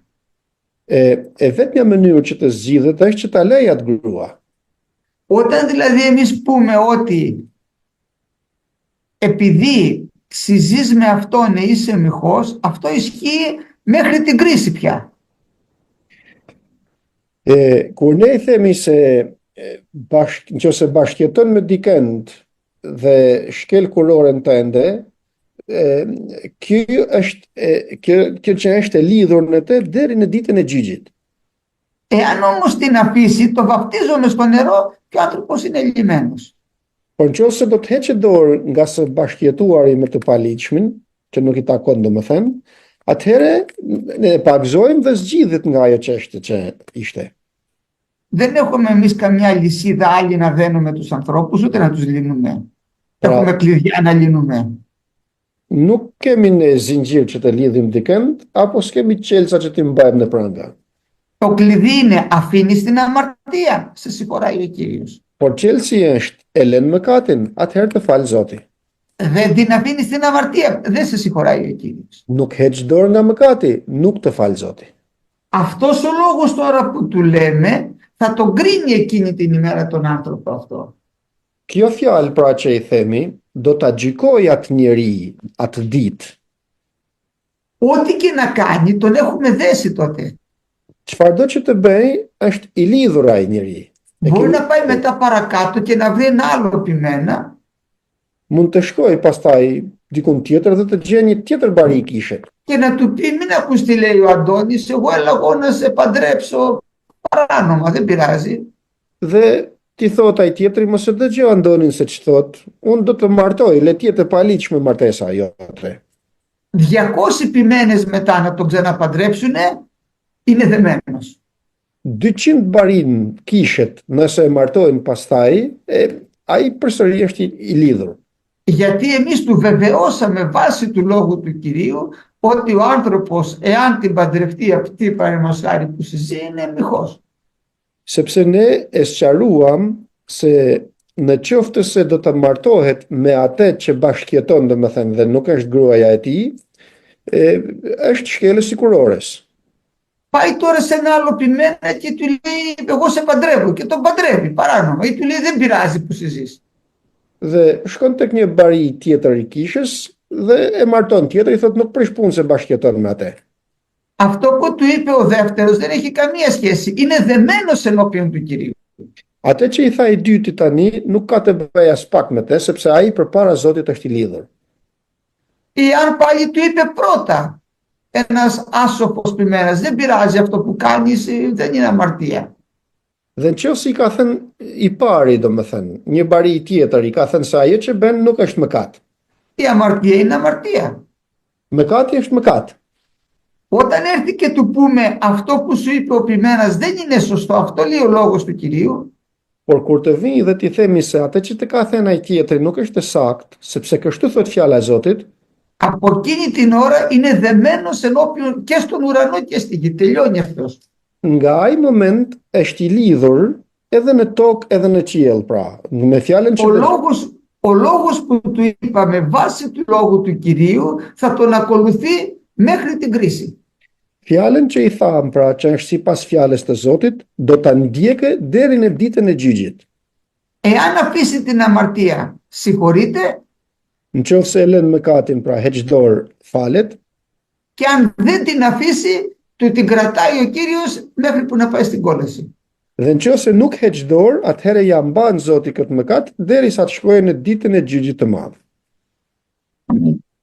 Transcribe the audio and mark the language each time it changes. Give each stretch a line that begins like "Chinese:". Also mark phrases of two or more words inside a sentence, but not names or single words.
Albanian: E vetmja mënyrë që të zgjidhet është që ta lej atë grua.
Greek: Όταν δηλαδή εμείς πούμε ότι επειδή συζείς με αυτόν είσαι μοιχός, αυτό ισχύει μέχρι την κρίση πια.
Albanian: Kur ne i themi se nëse bashkëjeton me dikend dhe shkel kuloren tënde, kjo që është e lidhur në të deri në ditën e gjyqit.
Greek: Εάν όμως την αφήσει, το βαπτίζομαι στο νερό και ο άνθρωπος είναι λυμένος.
Albanian: Por nëse do të heqet dorë nga së bashkëjetuari me të paligjshmin, që nuk I takon domethënë, atëherë ne e pagëzojmë dhe zgjidhet nga ajo çështje që ishte.
Greek: Δεν έχουμε εμείς καμιά λυσίδα άλλη να δένουμε τους ανθρώπους, ούτε να τους λύνουμε. Έχουμε κλειδιά να λύνουμε.
Albanian: Nuk kemi ne zinxhir që të lidhim dikënd, apo s'kemi qelca që t'i mbajmë në pranga.
Greek: Το κλειδί είναι αφήνεις την αμαρτία, σε συγχωράει ο Κύριος.
Albanian: Por qelsi është e lën mëkatin, atëherë të fal Zoti.
Greek: Δεν την αφήνεις την αμαρτία, δεν σε συγχωράει ο Κύριος.
Albanian: Nuk heq dorë nga mëkati, nuk të fal Zoti.
Greek: Αυτός ο λόγος τώρα που του λέμε θα τον κρίνει εκείνη την ημέρα τον άνθρωπο αυτό.
Albanian: Kjo fjalë pra që I themi, do ta gjykoj atë njeri, atë ditë.
Greek: Ό,τι και να κάνει, τον έχουμε δέσει τότε.
Albanian: Çfarëdo që të bëj, është I lidhur ai njeri.
Greek: Μπορεί να πάει μετά παρακάτω και να βρει ένα άλλο πειμένα.
Albanian: Mund të shkoj pastaj dikun tjetër dhe të gjej një tjetër bari kishe.
Greek: Και να του πει μην ακούς τι λέει ο Αντώνης, εγώ έλαγω να σε παντρέψω παράνομα, δεν πειράζει.
Albanian: Dhe ti thot ai tjetri mos e dëgjoj Andonin se ç'thot, unë do të martoj, le të jetë e paligjshme martesa jote.
Greek: 200 ποιμένες μετά να τον ξαναπαντρέψουνε, είναι δεμένος.
Albanian: 200 barin kishet nëse e martojnë pastaj, ai përsëri është I lidhur.
Greek: Γιατί εμείς του βεβαιώσαμε βάσει του λόγου του Κυρίου ότι ο άνθρωπος, εάν την παντρευτεί αυτή παραδείγματος χάρη που συζεί, είναι εμιχός.
Albanian: Sepse ne e sqaruam se në qoftë se do të martohet me atë që bashkëjeton, domethënë, dhe nuk është gruaja e tij, është shkelës sikurores.
Greek: Πάει τώρα σε ένα άλλο ποιμένα και του λέει εγώ σε παντρεύω και τον παντρεύει παράνομα ή του λέει δεν πειράζει που συζείς.
Albanian: Dhe shkon tek një bari tjetër I kishës dhe e marton tjetër, I thot nuk prish punë se bashkëjeton me atë.
Greek: Αυτό που του είπε ο δεύτερος δεν έχει καμία σχέση. Είναι δεμένος ενώπιον του Κυρίου.
Albanian: Atë që I tha I dyti tani nuk ka të bëjë as pak me të, sepse ai përpara Zotit është I lidhur.
Greek: Ή αν πάλι του είπε πρώτα ένας άσοφος ποιμένας, δεν πειράζει αυτό που κάνεις, δεν είναι αμαρτία.
Albanian: Dhe nëse I ka thënë I pari, domethënë, një bari tjetër I ka thënë se ajo që bën nuk është mëkat.
Greek: Η αμαρτία είναι αμαρτία.
Albanian: Mëkati është mëkat.
Greek: Όταν έρθει και του πούμε αυτό που σου είπε ο ποιμένας δεν είναι σωστό, αυτό λέει ο λόγος του Κυρίου.
Albanian: Por kur të vijë dhe ti themi se atë që të ka thënë ai tjetri nuk është e saktë, sepse kështu thot fjala e Zotit,
Greek: από εκείνη την ώρα είναι δεμένος ενώπιον και στον ουρανό και στη γη. Τελειώνει αυτός.
Albanian: Nga ai moment është I lidhur edhe në tokë edhe në qiell, pra, me fjalën që
Greek: Ο λόγος που του είπαμε βάσει του λόγου του Κυρίου θα τον ακολουθεί μέχρι την κρίση.
Albanian: Fjalën që I tham, pra, që është sipas fjalës të Zotit, do ta ndjekë deri në ditën e gjyqit.
Greek: Εάν αφήσει την αμαρτία, συγχωρείται.
Albanian: Nëse e lën mëkatin, pra heq dorë, falet.
Greek: Και αν δεν την αφήσει, του την κρατάει ο Κύριος μέχρι που να πάει στην κόλαση.
Albanian: Dhe nëse nuk heq dorë, atëherë ja mban Zoti këtë mëkat derisa të shkojë në ditën e gjyqit të madh. Amin.